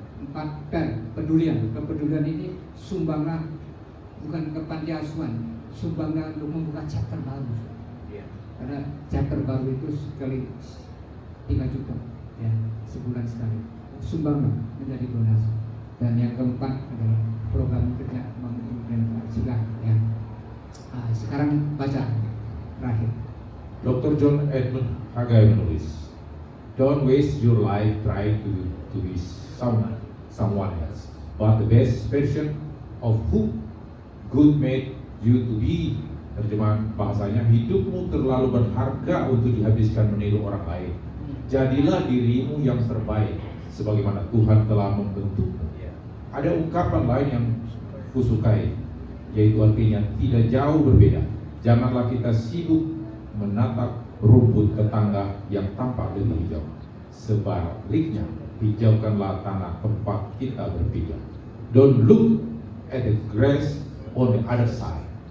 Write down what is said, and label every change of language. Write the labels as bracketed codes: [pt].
[id] 4 kepedulian ini sumbanglah bukan ke panti asuhan, sumbanglah untuk membuka chapter baru. Karena chapter baru itu sekali 3 juta ya, sebulan sekali. Sumbanglah menjadi donasi. Dan yang keempat adalah program kerja mengimplementasikan ya. Sekarang baca terakhir. [en] Dr. John Edmund Haggai [id] menulis, [en] "Don't waste your life trying to be someone else, but the best version of who God made you to be." [id] Terjemahan bahasanya, hidupmu terlalu berharga untuk dihabiskan meniru orang lain. Jadilah dirimu yang terbaik, sebagaimana Tuhan telah membentukmu. Ada ungkapan lain yang kusukai, yaitu artinya tidak jauh berbeda. Janganlah kita sibuk menatap rumput tetangga yang tampak lebih hijau. Sebaliknya, hijaukanlah tanah tempat kita berpijak. [en] Don't look at the grass on the other side.